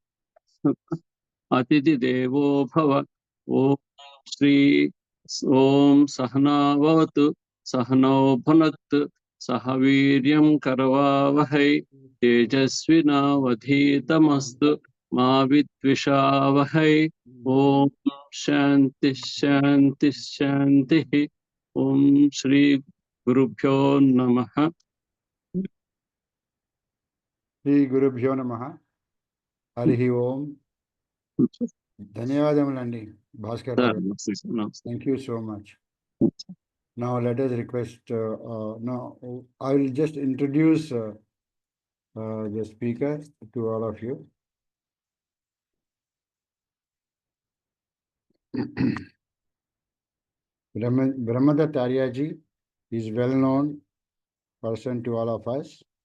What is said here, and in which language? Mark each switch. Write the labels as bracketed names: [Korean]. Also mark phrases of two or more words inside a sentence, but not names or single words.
[Sanskrit] अतिथिदेवो भव ॐ श्री ॐ सहना भवतु सहनौ भुनक्तु सह वीर्यं करवावहै तेजस्विनावधीतमस्तु मा विद्विषावहै ॐ शान्ति शान्ति शान्तिः ॐ श्री गुरुभ्यो नमः శ్రీ గురుభ్యో నమః. హరి ఓం. [Telugu] ధన్యవాదములండి భాస్కర్ రావు. [English] thank you so much. Now let us request, now I will just introduce the speaker to all of you. Brahmadutt Arya ji is well known person to all of us.